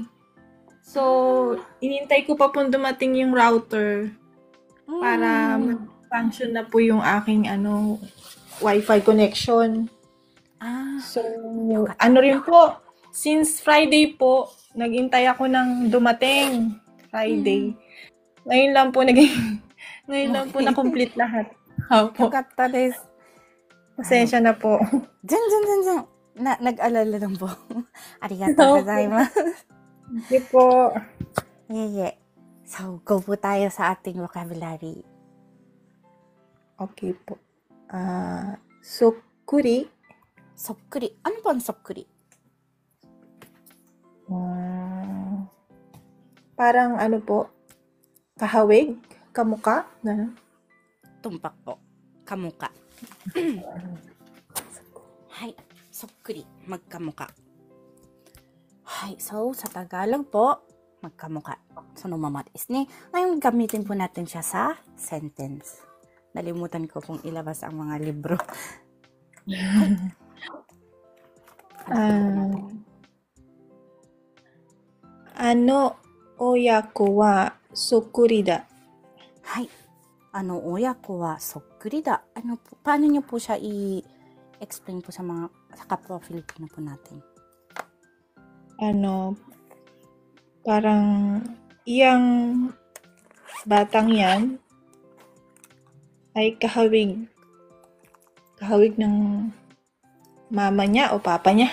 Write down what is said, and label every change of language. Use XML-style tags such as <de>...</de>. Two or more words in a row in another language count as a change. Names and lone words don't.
<tl>So, inintay ko pa po dumating yung router para function na po yung aking Wi-Fi connection. So, rin po, since Friday po, nagintay ako ng dumating Friday. Ngayon lang po na-complete lahat. Opo.</tl> <ja>Yokata desu.</ja> <tl>Pasensya na po. Zen. Nag-alala lang po.</tl> <ja>Arigatou gozaimasu.</ja> <tl>Hindi po. Yeye. So, go po tayo sa ating vocabulary. Okay po. Sokkuri. Sokkuri. Ano po ang sokkuri? Parang po, kahawig, kamuka. Tumpak po. Kamuka. Hai. Sokkuri. Magkamuka.</tl> <ja>Hai.</ja> <tl>So, sa Tagalog po, magkamuka.</tl> <ja>So, nomama desu ne.</ja> <tl>Ngayon, gamitin po natin siya sa sentence. Nalimutan ko kung ilabas ang mga libro.</tl> <ja>Oyako wa sokkuri da. Hai. Oyako wa sokkuri da.</ja> <tl>Paano niyo po siya i-explain po sa kapwa Filipino po natin? Parang iyang batang yan ay kahawig ng mama niya o papa niya.</tl>